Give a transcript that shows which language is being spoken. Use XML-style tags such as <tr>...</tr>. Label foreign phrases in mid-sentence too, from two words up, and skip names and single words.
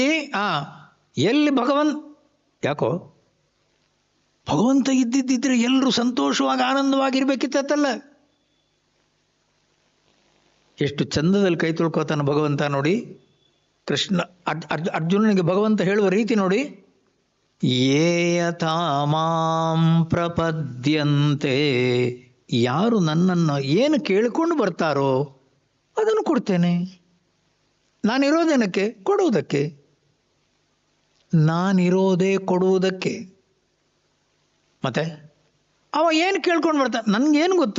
<kn>ಎಲ್ಲಿ ಯಾಕೋ ಭಗವಂತ ಇದ್ದಿದ್ದಿದ್ರೆ ಎಲ್ಲರೂ ಸಂತೋಷವಾಗಿ ಆನಂದವಾಗಿರ್ಬೇಕಿತ್ತಲ್ಲ. ಎಷ್ಟು ಚಂದದಲ್ಲಿ ಕೈ ತೊಳ್ಕೋತಾನೆ ಭಗವಂತ ನೋಡಿ. ಕೃಷ್ಣ ಅರ್ಜುನನಿಗೆ ಭಗವಂತ ಹೇಳುವ ರೀತಿ ನೋಡಿ.</kn> <sa>ಯೇ ಯಥಾ ಮಾಂ ಪ್ರಪದ್ಯಂತೆ,</sa> <kn>ಯಾರು ನನ್ನನ್ನು ಏನು ಕೇಳಿಕೊಂಡು ಬರ್ತಾರೋ ಅದನ್ನು ಕೊಡ್ತೇನೆ. ನಾನಿರೋದೇನಕ್ಕೆ? ಕೊಡುವುದಕ್ಕೆ. ನಾನಿರೋದೇ ಕೊಡುವುದಕ್ಕೆ. ಮತ್ತೆ ಅವ ಏನು ಕೇಳ್ಕೊಂಡು ಬರ್ತಾನೆ? ನನಗೇನು ಗೊತ್ತು?</kn>